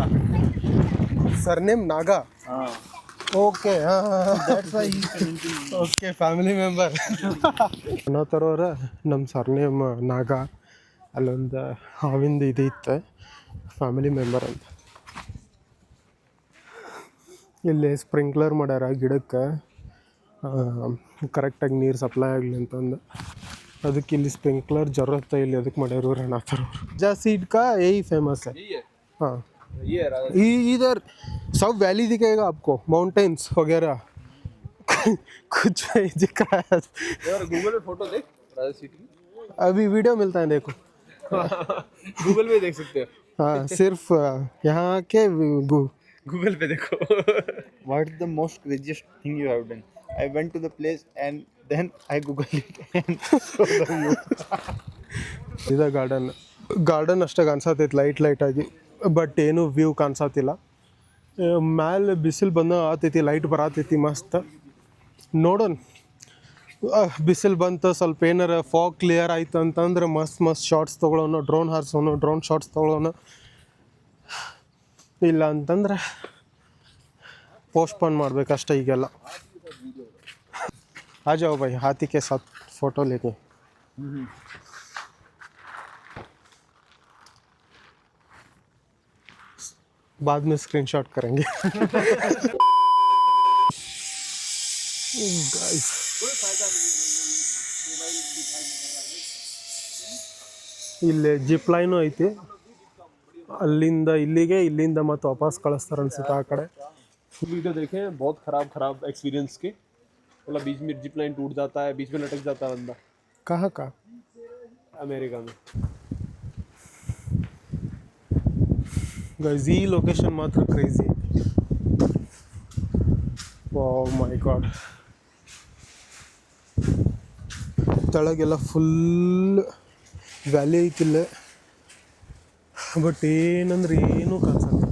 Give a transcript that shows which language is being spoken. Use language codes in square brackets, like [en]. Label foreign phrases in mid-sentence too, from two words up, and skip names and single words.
[en] Surname Naga? ಓಕೆ. That's why he's coming to me. [kn] ಓಕೆ, [en] family member. [kn] ಅನ್ನೋತರವ್ರ ನಮ್ಮ ಸರ್ನೇಮ್ ನಾಗ. ಅಲ್ಲೊಂದು ಹಾವಿಂದ ಇದು ಇತ್ತು, [en] family member [kn] ಅಂತ. ಇಲ್ಲಿ ಸ್ಪ್ರಿಂಕ್ಲರ್ ಮಾಡ್ಯಾರ ಗಿಡಕ್ಕೆ, ಕರೆಕ್ಟಾಗಿ ನೀರು ಸಪ್ಲೈ ಆಗಲಿ ಅಂತಂದು. ಅದಕ್ಕೆ ಇಲ್ಲಿ ಸ್ಪ್ರಿಂಕ್ಲರ್ ಜरूरत ಇಲ್ಲಿ ಅದಕ್ಕೆ ಮಾಡ್ಯಾರು ಅನ್ನೋತರವ್ರು. [hi] ರಾಜಾ सीट का यही फेमस है. हाँ, इधर सब वैली दिखेगा आपको, माउंटेन्स वगैरह. कुछ नहीं दिख रहा है. यार गूगल पे फोटो देख राजा सीट की. अभी वीडियो मिलता है, देखो. गूगल पे देख सकते हो. हाँ, सिर्फ यहाँ के गूगल पे देखो. [en] What is the most craziest thing you have done? I went to the place and then I googled it and saw the view. [kn] ಇದು ಗಾರ್ಡನ್ ಅಷ್ಟೇ ಕಾಣಿಸತೈತೆ ಲೈಟಾಗಿ, ಬಟ್ ಏನು ವ್ಯೂ ಕಾಣಿಸತ್ತಿಲ್ಲ. ಮ್ಯಾಲೆ ಬಿಸಿಲು ಬಂದ ಆತೈತಿ, ಲೈಟ್ ಬರತೈತಿ ಮಸ್ತ್. ನೋಡೋಣ, ಬಿಸಿಲು ಬಂತು, ಸ್ವಲ್ಪ ಏನಾರ [en] fog clear [kn] ಆಯ್ತು ಅಂತಂದ್ರೆ ಮಸ್ತ್ ಶಾರ್ಟ್ಸ್ ತೊಗೊಳೋಣ, [en] drone shorts [kn] ತೊಗೊಳೋಣ. ಇಲ್ಲ ಅಂತಂದ್ರೆ पोस्टपोन ಮಾಡಬೇಕಷ್ಟೇ ಈಗೆಲ್ಲ. [hi] आ जाओ भाई, हाथी के साथ फोटो लेके. बाद में स्क्रीनशॉट करेंगे. गाइस, [kn] ಇಲ್ಲಿ [en] zip line [kn] ಐತಿ. ಅಲ್ಲಿಂದ ಇಲ್ಲಿಗೆ, ಇಲ್ಲಿಂದ ಮತ್ತೆ ವಾಪಸ್ ಕಳಿಸ್ತಾರೆ ಅನ್ಸುತ್ತೆ ಆ ಕಡೆ. [hi] वीडियो देखे हैं बहुत खराब एक्सपीरियंस के. मतलब बीच में [en] zip line [hi] टूट जाता है, बीच में लटक जाता है बंदा. कहाँ का? अमेरिका में. गाइस, [kn] ಈ ಲೊಕೇಶನ್ ಮಾತ್ರ ಕ್ರೇಜಿ. [en] wow my god. [kn] ತಳಗೆಲ್ಲ [en] full valley [kn] ಐತಿಲ್ಲ, ಬಟ್ ಏನಂದ್ರೆ ಏನೂ ಕಾಣಿಸಲ್ಲ.